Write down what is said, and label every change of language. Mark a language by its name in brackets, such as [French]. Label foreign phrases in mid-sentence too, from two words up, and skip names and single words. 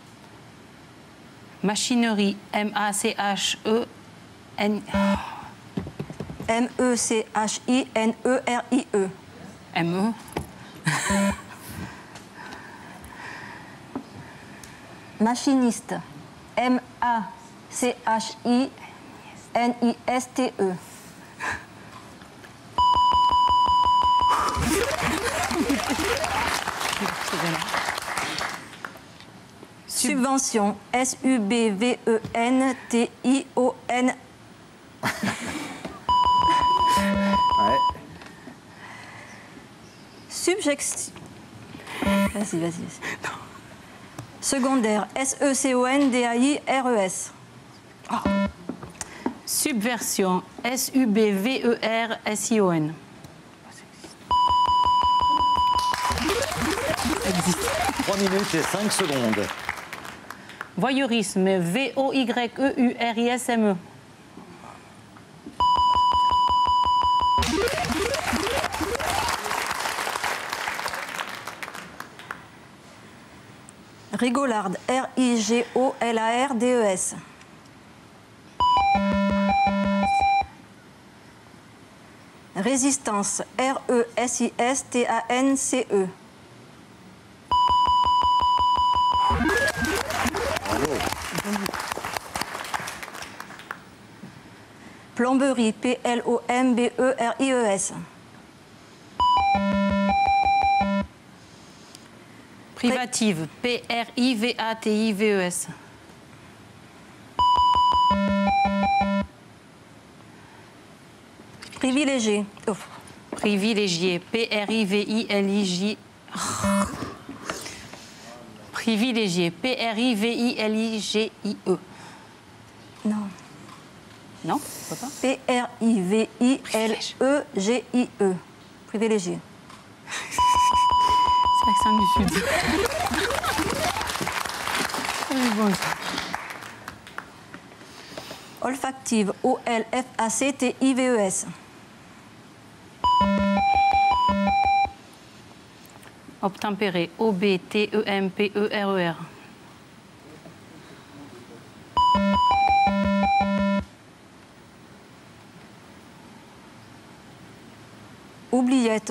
[French] Machinerie. M-A-C-H-E-N... M-E-C-H-I-N-E-R-I-E. M-E. Machiniste. M-A-C-H-I-N-I-S-T-E. Subvention. S-U-B-V-E-N-T-I-O-N. Ouais. Subjection. Vas-y. Secondaire. S-E-C-O-N-D-A-I-R-E-S. Subversion. S-U-B-V-E-R-S-I-O-N. 3 minutes et 5 secondes. Voyeurisme. V-O-Y-E-U-R-I-S-M-E. Rigolarde. R-I-G-O-L-A-R-D-E-S. Résistance. R-E-S-I-S-T-A-N-C-E. Plomberie. P-L-O-M-B-E-R-I-E-S. Privative. P-R-I-V-A-T-I-V-E-S. Privilégié. Oh. Privilégié. P-R-I-V-I-L-I-J. Privilégié. P-R-I-V-I-L-I-G-I-E. Non. Non, pourquoi pas? P-R-I-V-I-L-E-G-I-E. Privilégié. C'est l'accent du Sud. Olfactive. O-L-F-A-C-T-I-V-E-S. Obtempéré. O-B-T-E-M-P-E-R-E-R. Oubliette.